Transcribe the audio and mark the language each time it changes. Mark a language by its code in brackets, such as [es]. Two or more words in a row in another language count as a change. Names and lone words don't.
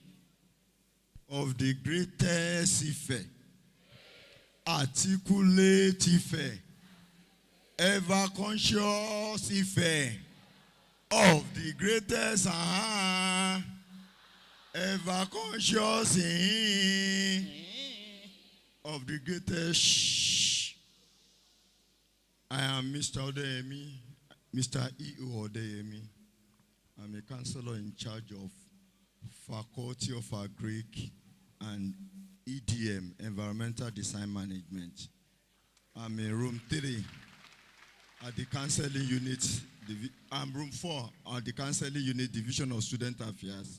[en] Of the greatest Ife, articulate Ife, ever conscious Ife, of the greatest ever conscious of the greatest. I am Mr. Odeyemi, Mr. E.O. Odeyemi. I'm a counselor in charge of Faculty of Agric and EDM, Environmental Design Management. I'm in room 3 at the counseling unit. I'm room 4 at the counseling unit, Division of Student Affairs.